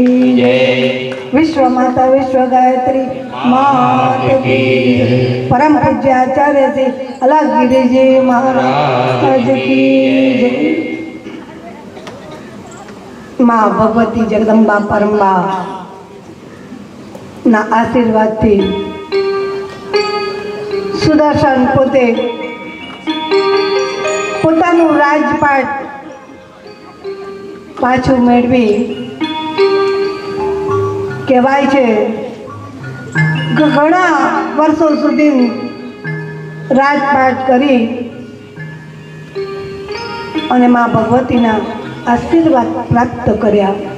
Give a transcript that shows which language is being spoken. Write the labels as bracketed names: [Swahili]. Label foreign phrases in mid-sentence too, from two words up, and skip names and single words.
[Hindi] जय विश्व माता विश्व गायत्री मात की परम पूज्य आचार्य श्री अलगगिरी जी महाराज की जय। [Gujarati] माँ भगवती जगदम्बा परम्बा ના આશીર્વાદથી સુદર્શન પોતે પોતાનું રાજપાટ પાછું મેળવી કહેવાય છે કે ઘણા વર્ષો સુધી રાજપાટ કરી અને મા ભગવતીના આશીર્વાદ પ્રાપ્ત કર્યા.